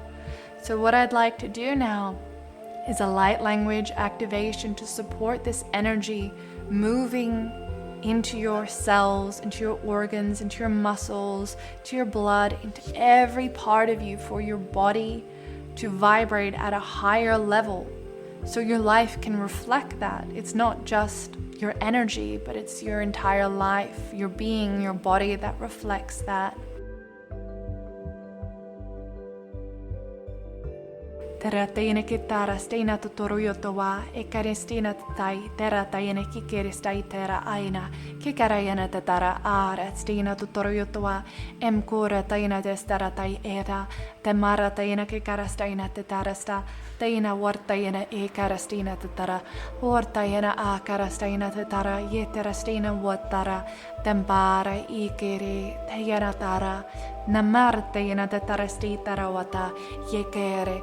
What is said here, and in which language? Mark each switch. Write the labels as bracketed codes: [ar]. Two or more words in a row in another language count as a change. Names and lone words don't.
[en] So what I'd like to do now is a light language activation to support this energy moving into your cells, into your organs, into your muscles, to your blood, into every part of you, for your body to vibrate at a higher level so your life can reflect that. It's not just your energy, but it's your entire life, your being, your body that reflects that. Terra tayene kitara steina tutoruyotowa ekaristina tai terra tayene kikeristai terra aina kikarayana tatara ara steina tutoruyotowa emkura tayena testara tai era temara tayena kikarastaina tatarasta tayena wartayena ekarastina tatara wartayena akarastaina tatara yeterastina watara tembara ikere tayena tara Namartayana tatarasti tarawata yekere.